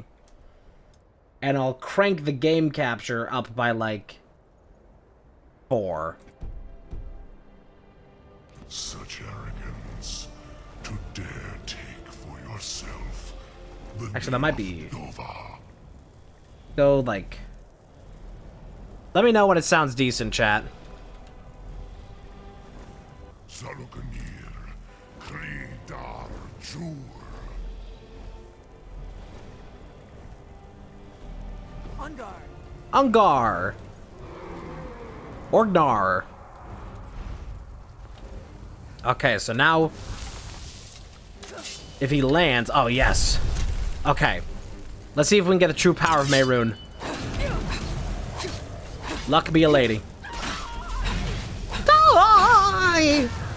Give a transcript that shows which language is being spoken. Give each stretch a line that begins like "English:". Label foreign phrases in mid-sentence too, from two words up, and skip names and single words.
English: And I'll crank the game capture up by, like, 4. Such arrogance to dare take for yourself the Actually, that might be... name of Nova. Go, like... Let me know when it sounds decent, chat. Salukanir, Kridar, Jur. Ungar. Orgnar. Okay, so now... If he lands... Oh, yes. Okay. Let's see if we can get the true power of Mehrunes. Luck be a lady. Die!